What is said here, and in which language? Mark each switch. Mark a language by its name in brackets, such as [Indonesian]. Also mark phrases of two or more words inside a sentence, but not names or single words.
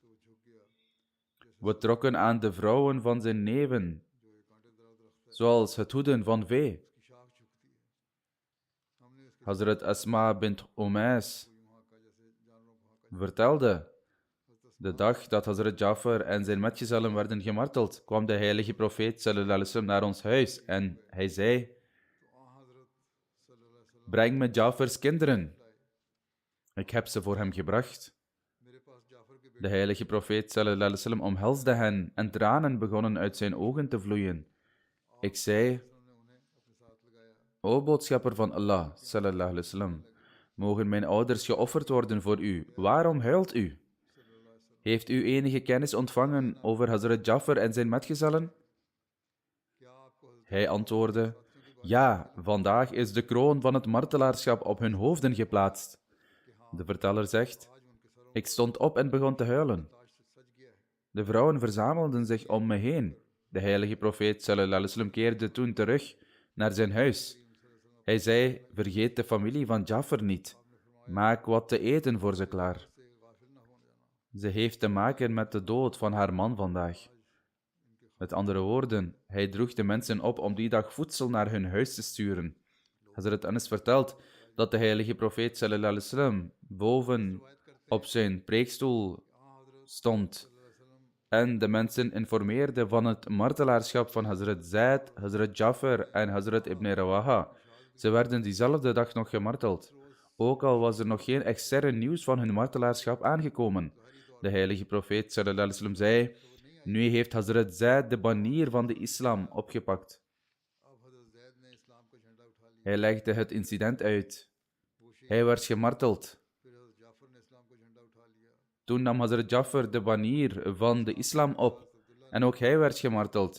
[Dutch] We trokken aan de vrouwen van zijn neven, zoals het hoeden van vee. Hazrat Asma bint Umais vertelde: de dag dat Hazrat Jafar en zijn metgezellen werden gemarteld, kwam de heilige profeet [Arabic] صلى الله عليه وسلم [Dutch] naar ons huis en hij zei: breng me Jafars kinderen. Ik heb ze voor hem gebracht. De heilige profeet [Arabic] صلى الله عليه وسلم [Dutch] omhelsde hen en tranen begonnen uit zijn ogen te vloeien. Ik zei, o boodschapper van Allah, [Arabic] صلى الله عليه وسلم, [Dutch] mogen mijn ouders geofferd worden voor u. Waarom huilt u? Heeft u enige kennis ontvangen over Hazrat Jafar en zijn metgezellen? Hij antwoordde, ja, vandaag is de kroon van het martelaarschap op hun hoofden geplaatst. De verteller zegt, ik stond op en begon te huilen. De vrouwen verzamelden zich om me heen. De heilige profeet [Arabic] صلى الله عليه وسلم [Dutch] keerde toen terug naar zijn huis. Hij zei, vergeet de familie van Jafar niet. Maak wat te eten voor ze klaar. Ze heeft te maken met de dood van haar man vandaag. Met andere woorden, hij droeg de mensen op om die dag voedsel naar hun huis te sturen. Hazrat Anas vertelt dat de heilige profeet [Arabic] صلى الله عليه وسلم [Dutch] boven op zijn preekstoel stond en de mensen informeerde van het martelaarschap van Hazrat Zaid, Hazrat Jafar en Hazrat ibn Rawaha. Ze werden diezelfde dag nog gemarteld, ook al was er nog geen extern nieuws van hun martelaarschap aangekomen. De heilige profeet [Arabic] صلى الله عليه وسلم [Dutch] zei, nu heeft Hazrat Zaid de banier van de islam opgepakt. Hij legde het incident uit. Hij werd gemarteld. Toen nam Hazrat Jafar de banier van de islam op en ook hij werd gemarteld.